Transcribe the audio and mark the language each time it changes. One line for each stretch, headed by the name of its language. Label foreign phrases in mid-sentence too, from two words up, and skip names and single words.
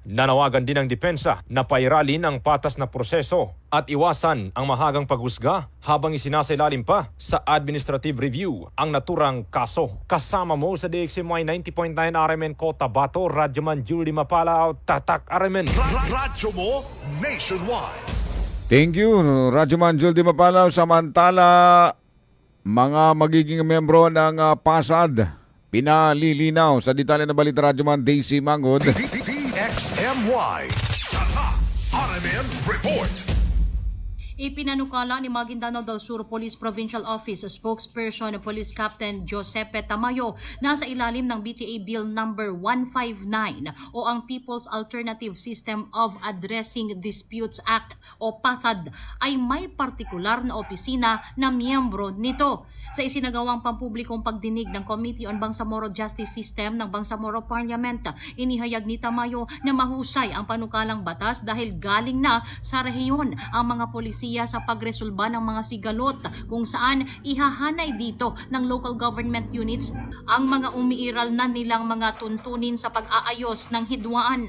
Filipino: Nanawagan din ng depensa na pairalin ang patas na proseso at iwasan ang mahagang paghusga habang isinasailalim pa sa administrative review ang naturang kaso. Kasama mo sa DXMY 90.9 RMN Cotabato, Radyoman Julie Mapalaw, Tatak RMN. Radyo mo nationwide.
English: Thank you,
Filipino: Radyoman Juldy Mapalaw. Samantala, mga magiging membro ng PASAD pinalilinaw sa detalye na balita, Radyoman Daisy Mangod. DXMY RMN Report. Ipinanukala ni Maguindanao del Sur Police Provincial Office spokesperson Police Captain Giuseppe Tamayo na sa ilalim ng BTA Bill number 159 o ang People's Alternative System of Addressing Disputes Act o PASAD ay may partikular na opisina na miyembro nito. Sa isinagawang pampublikong pagdinig ng Committee on Bangsamoro Justice System ng Bangsamoro Parliament, inihayag ni Tamayo na mahusay ang panukalang batas dahil galing na sa rehiyon ang mga polisiya sa pagresolba ng mga sigalot kung saan ihahanay dito ng
English: local government units
Filipino: ang mga umiiral na nilang mga tuntunin sa pag-aayos ng hidwaan.